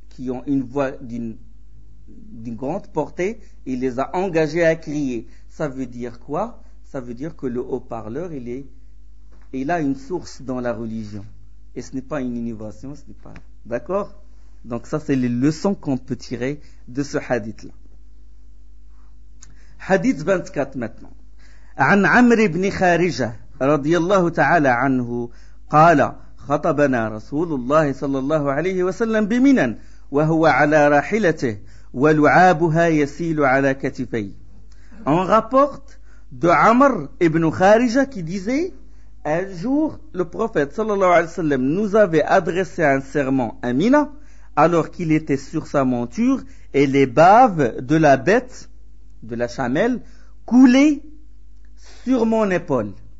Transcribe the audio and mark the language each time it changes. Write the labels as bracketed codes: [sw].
[fr] qui ont une voix d'une grande portée, il les a engagés à crier. Ça veut dire quoi? Ça veut dire que le haut-parleur, il a une source dans la religion. Et ce n'est pas une innovation, ce n'est pas... D'accord? Donc ça, c'est les leçons qu'on peut tirer de ce hadith-là. Hadith 24 maintenant. [ar] عن عمر بن خارجة رضي الله تعالى عنه قال خطبنا رسول الله صلى الله عليه وسلم بمنى وهو على راحلته ولعابها يسيل على كتفي. [fr] On rapporte de Amr ibn Kharija qui disait: un jour le prophète [ar] صلى الله عليه وسلم [fr] nous avait adressé un serment à Mina alors qu'il était sur sa monture et les baves de la bête, de la chamelle, coulaient sur mon épaule.